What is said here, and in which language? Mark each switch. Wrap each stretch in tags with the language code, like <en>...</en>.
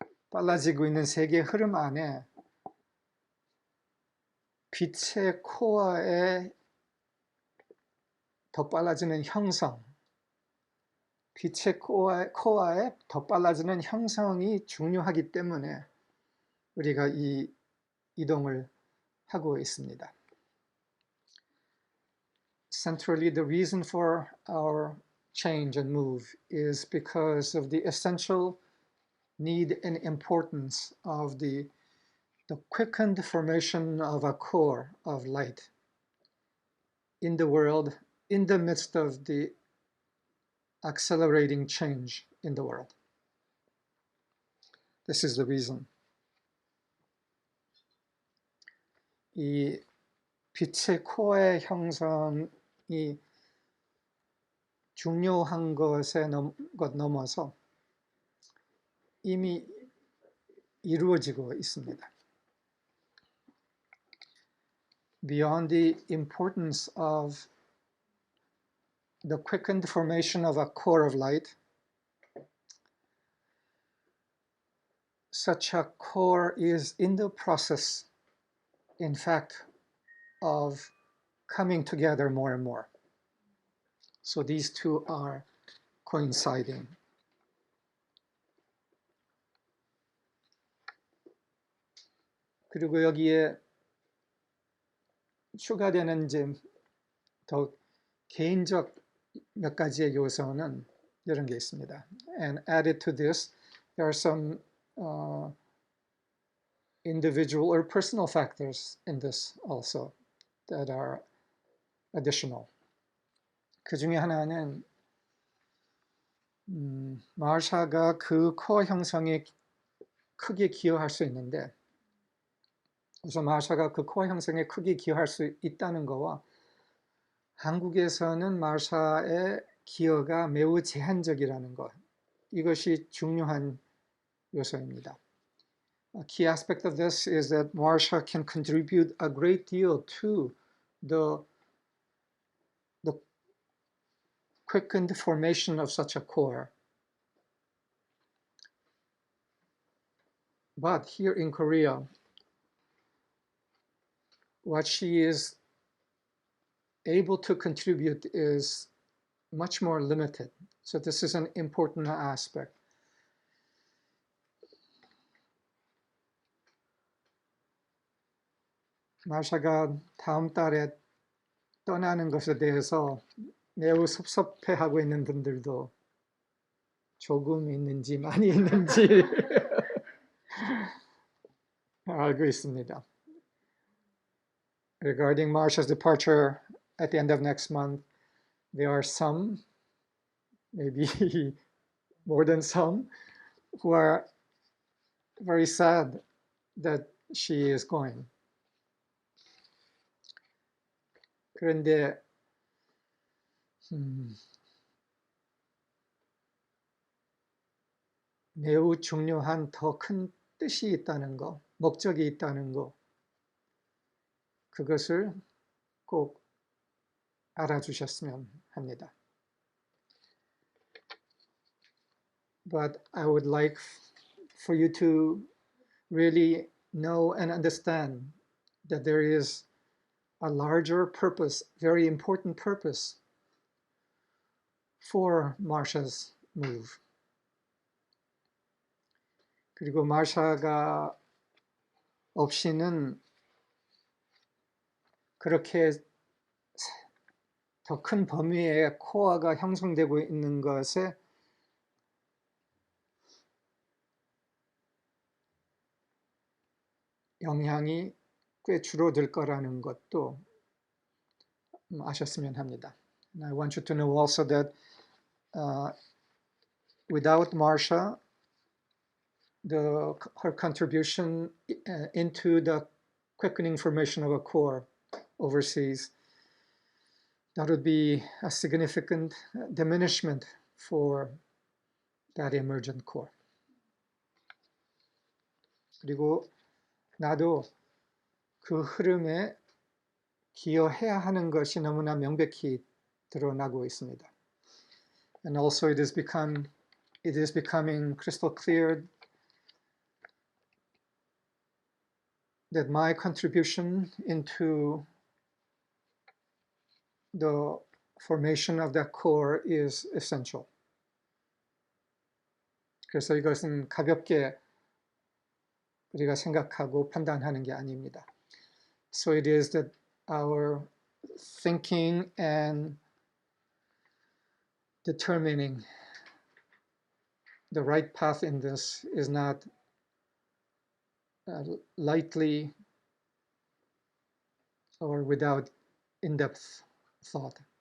<ko>빨라지고 있는 세계 흐름 안에 빛의 코어에 더 빨라지는 형성, 빛의 코어에 더 빨라지는 형성이 중요하기 때문에 우리가 이 이동을 하고 있습니다.</ko> <en>Centrally, the reason for our change and move is because of the essential need and importance of the quickened formation of a core of light in the world, in the midst of the accelerating change in the world. This is the reason.</en> <ko>이 빛의 코어의 형성이 중요한 것 넘어서 이미 이루어지고 있습니다.</ko> <en>Beyond the importance of the quickened formation of a core of light, such a core is in the process, in fact, of coming together more and more. So these two are coinciding.</en> <ko>그리고 여기에 추가되는 이제 더 개인적 몇 가지의 요소는 이런 게 있습니다.</ko> <en>And added to this, there are some individual or personal factors in this also that are additional.</en> <ko>그 중에 하나는 마샤가 그 코어 형성에 크게 기여할 수 있는데, 우선 마샤가 그 코어 형성에 크게 기여할 수 있다는 거와 한국에서는 마샤의 기여가 매우 제한적이라는 것, 이것이 중요한 요소입니다.</ko> <en>A key aspect of this is that Marsha can contribute a great deal to the quickened formation of such a core. But here in Korea, what she is able to contribute is much more limited. So this is an important aspect.</en> <ko>마샤가 다음 달에 떠나는 것에 대해서 매우 섭섭해하고 있는 분들도 조금 있는지 많이 있는지 알고 있습니다.</ko> <en>Regarding Marsha's departure at the end of next month, there are some, maybe more than some, who are very sad that she is going.</en> <ko>그런데 매우 중요한 더 큰 뜻이 있다는 거, 목적이 있다는 거, 그것을 꼭 알아주셨으면 합니다.</ko> <en>But I would like for you to really know and understand that there is a larger purpose, very important purpose for Marsha's move.</en> <ko>그리고 마샤가 없이는 그렇게 더 큰 범위의 코어가 형성되고 있는 것에 영향이 꽤 줄어들 거라는 것도 아셨으면 합니다.</ko> <en>And I want you to know also that without Marcia, her contribution into the quickening formation of a core overseas, that would be a significant diminishment for that emergent core.</en> <ko>그리고 나도 그 흐름에 기여해야 하는 것이 너무나 명백히 드러나고 있습니다.</ko> <en>And also it is becoming crystal clear that my contribution into the formation of that core is essential.</en> <ko>그래서 이것은 가볍게 우리가 생각하고 판단하는 게 아닙니다.</ko> <en>So it is that our thinking and determining the right path in this is not lightly or without in-depth thought.</en>